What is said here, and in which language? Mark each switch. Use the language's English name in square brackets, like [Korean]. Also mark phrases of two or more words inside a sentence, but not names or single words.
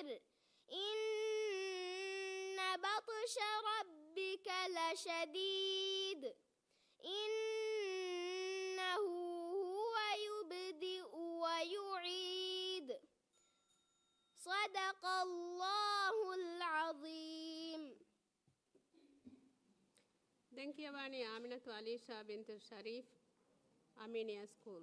[Arabic] إن بطش ربك لشديد. إنه هو يبدئ ويعيد. صدق الله العظيم. [Sinhala] දැන් කියවන්නේ ආමිනතු අලීෂා බින්තු ශරීෆ් අමීනියා ස්කූල්.